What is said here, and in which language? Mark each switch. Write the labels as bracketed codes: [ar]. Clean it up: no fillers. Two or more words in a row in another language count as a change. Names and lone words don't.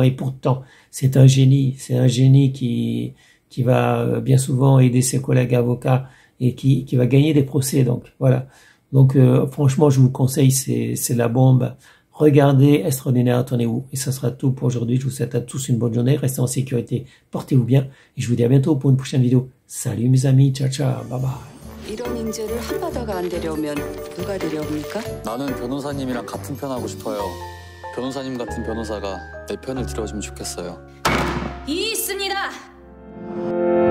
[fr] Et pourtant, c'est un génie. C'est un génie qui va bien souvent aider ses collègues avocats et qui va gagner des procès. Donc, voilà. Donc franchement, je vous conseille, c'est la bombe. Regardez Extraordinaire Attendez-vous. Et ça sera tout pour aujourd'hui. Je vous souhaite à tous une bonne journée. Restez en sécurité. Portez-vous bien. Et je vous dis à bientôt pour une prochaine vidéo. Salut mes amis. [it] Ciao, ciao. [en] Bye bye. [ko] 이런 인재를 한 바다가 안 데려오면 누가 데려옵니까? 나는 변호사님이랑 같은 편 하고 싶어요. 변호사님 같은 변호사가 내 편을 들어주면 좋겠어요. 있습니다.